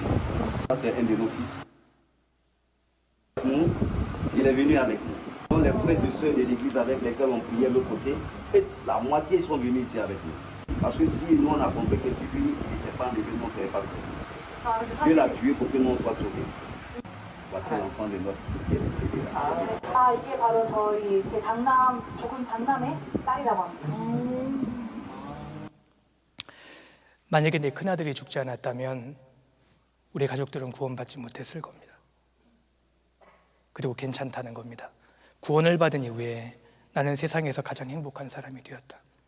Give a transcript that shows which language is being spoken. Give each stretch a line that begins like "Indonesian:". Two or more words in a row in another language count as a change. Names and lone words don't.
French: Ça c'est un de nos fils. Il est venu avec nous. Donc, les frères et sœurs de l'église avec lesquels on priait de l'autre côté, et la moitié sont venus ici avec nous. Parce que si nous on a compris que celui qui n'était pas en église, on ne serait pas sauvé. Dieu l'a tué pour que nous soyons sauvés. Voici l'enfant de notre fils qui est décédé là.
Korean: 이게 바로 저희 제 장남 죽은 장남의 딸이라고 합니다. 만약에 내 큰아들이 죽지 않았다면 우리 가족들은 구원받지 못했을 겁니다. 그리고 괜찮다는 겁니다. 구원을 받은 이후에 나는 세상에서 가장 행복한 사람이 되었다.